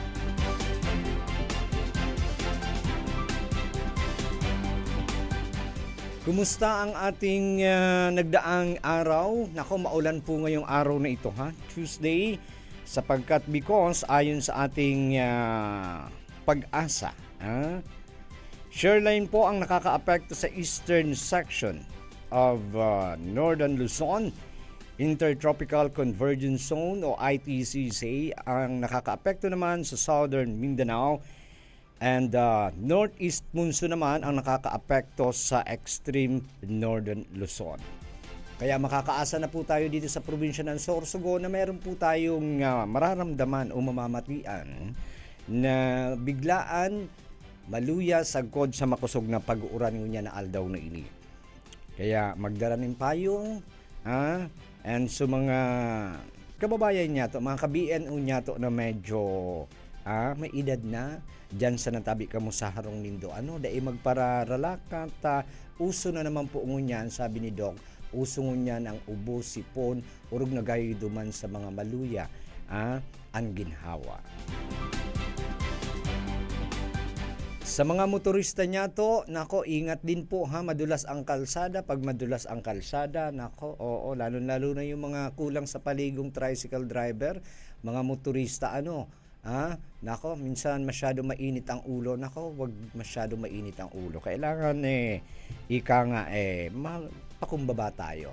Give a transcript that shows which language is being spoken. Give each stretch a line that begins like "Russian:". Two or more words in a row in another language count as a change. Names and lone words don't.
Filipino: Kumusta ang ating nagdaang araw? Nako, maulan po ngayong araw na ito, Tuesday, sapagkat because ayon sa ating pag-asa, shoreline po ang nakakaapekto sa
English: eastern section of Northern Luzon.
Filipino: Intertropical Convergence Zone o ITCZ ang nakakaapekto naman sa Southern Mindanao. And
English: northeast monsoon
Filipino: naman ang nakakaapekto sa extreme northern Luzon. Kaya makakaasa na po tayo dito sa probinsya ng Sorsogon na meron po tayong mararamdaman o
Bikol: mamamatian na biglaan maluya sagkod sa makusog na pag-uuran niya na aldaw na ini.
Filipino: Kaya magdala ng payong and so mga kababayan niya to, mga ka-BNO niya to na medyo may edad na, dyan sa natabi ka mo sa harong nindo. Dahil magpararalakat, uso na naman po ngunyan, sabi ni Doc, uso ngunyan ang ubo, sipon,
Bikol: urog na gayo duman sa mga maluya,
Filipino: ang ginhawa. Sa mga motorista niya to, nako, ingat din po madulas ang kalsada. Pag madulas ang kalsada, nako, lalo-lalo na yung mga kulang sa paligong tricycle driver, mga motorista, nako, minsan masyado mainit ang ulo. Nako, wag masyado mainit ang ulo. Kailangan pakumbaba tayo.